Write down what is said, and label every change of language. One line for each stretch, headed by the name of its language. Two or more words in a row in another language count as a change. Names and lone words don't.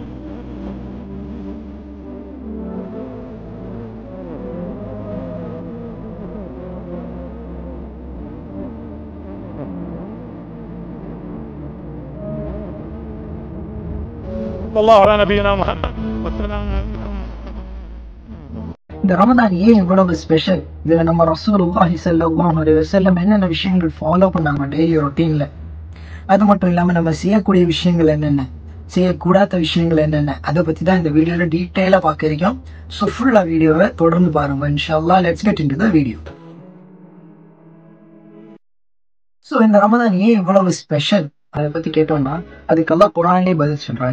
Arabic: صلى الله على نبينا محمد والسلام عليكم.
Tamil: இந்த ரமதான் ஏன் இவ்வளவு ஸ்பெஷல்? இதுல நம்ம
Arabic: رسول الله صلى الله عليه وسلم
Tamil: என்னென்ன விஷயங்கள் ஃபாலோ பண்ணாங்க
English: daily routine,
Tamil: அது மட்டும் இல்லாம நம்ம செய்யக்கூடிய விஷயங்கள் என்னென்ன, செய்யக்கூடாத விஷயங்கள் என்னென்ன, அதை பத்தி தான் இந்த வீடியோல டீட்டெயிலா பார்க்க இருக்கோம்.
English: so fully video
Tamil: தொடர்ந்து பாருங்க
Arabic: إن شاء الله.
English: Let's get into the video.
Tamil: ஸோ இந்த ரமதான் ஏன் இவ்வளவு ஸ்பெஷல் அதை பத்தி கேட்டோம்னா, அதுக்கெல்லாம் குர்ஆன்லயே பதில் சொல்றான்.